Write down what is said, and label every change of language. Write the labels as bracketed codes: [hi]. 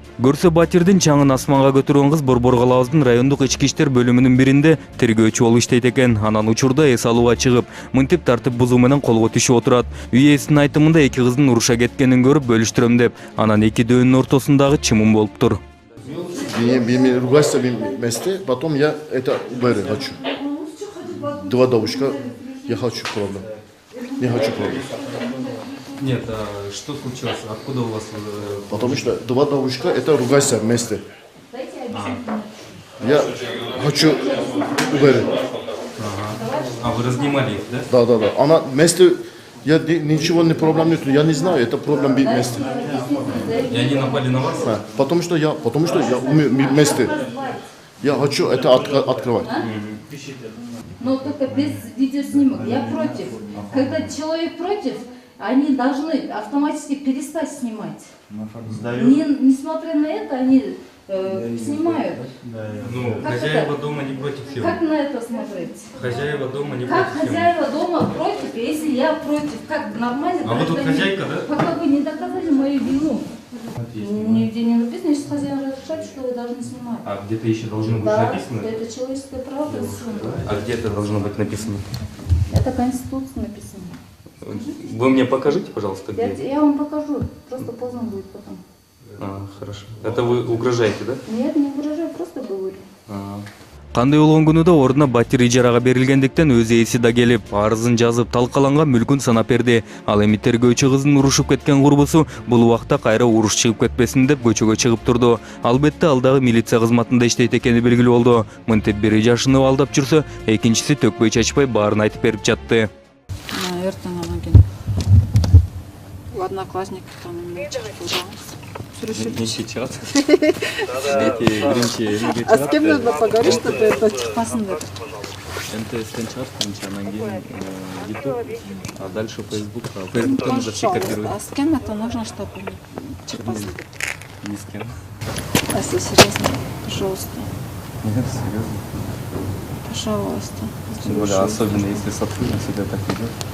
[ky] Көрсө батирдин чаңын асманга көтөргөн кыз Борбор калабыздын райондук ички иштер бөлүмүнүн биринде тергөөчү болуп иштейт экен. Анан учурда эс алууга чыгып, мынтип тартип бузуу менен колго түшүп отурат. Үй ээсинин айтымында эки кыздын уруша кеткенин көрүп бөлүштүрөм деп, анан эки дөөнүн ортосундагы чымын болуп тур. [ru] Ругайся вместе, потом я это уберу, хочу. Два девушка, я хочу проблем. Не хочу проблем. Нет, а что случилось? Откуда у вас... Потому что два девушка, это ругайся вместе. Я хочу Uber'i. А вы разнимали их, да? Да. Она вместе, ничего не проблем нет, я не знаю, это проблем вместе. И они напали на вас? Да, потому что я вместе. Я хочу это открывать. Но только без видеоснимок. Я против. Когда человек против, они должны автоматически перестать снимать. Несмотря на это, они снимают. Ну, хозяева дома не против всего. Как на это смотреть? Хозяева дома не Как хозяева дома против, если я против? Как нормально? А вы тут хозяйка, да? Пока вы не доказали мою вину. Нигде не написано, если хозяин разрешает, что вы должны снимать. А где-то еще должно быть Да, написано? это человеческое право. А где это должно быть написано? Это Конституция написано. Вы мне покажите, пожалуйста, где? Я вам покажу, просто поздно будет потом. А, хорошо. Это вы угрожаете, да? Нет, не угрожаю, просто говорю. [ky] Кандай болгону да ордуна батир ижарага берилгендиктен өз ээси да келип, арызын жазып, талкаланган мүлкүн санап берди. Ал эми тергөөчү кыздын урушуп кеткен курбусу бул убакта кайра уруш чыгып кетпесин деп көчөгө чыгып турду. Албетте ал дагы милиция кызматында иштейт экени белгилүү болду. Мынтип бири жашыны алдап жүрсө, экинчиси төкпөй чачпай баарын айтып берип жатты. Эртең анан кийин [ru] у одноклассников там [ky] Нече чыгат? Биринчи [ru] А с кем нужно поговорить, чтобы это [ky] чыкпасын деп? МТСтен чыгат, анан кийин YouTube, [ru] а дальше [ky] Facebook. [ru] Фейсбуктан уже все копируют. А с кем это нужно, чтобы [ky] чыкпасын деп? [ru] Ни с кем. А если серьезно, пожалуйста, Нет, серьезно. пожалуйста. Тем более, особенно если сотрудник себя так ведет.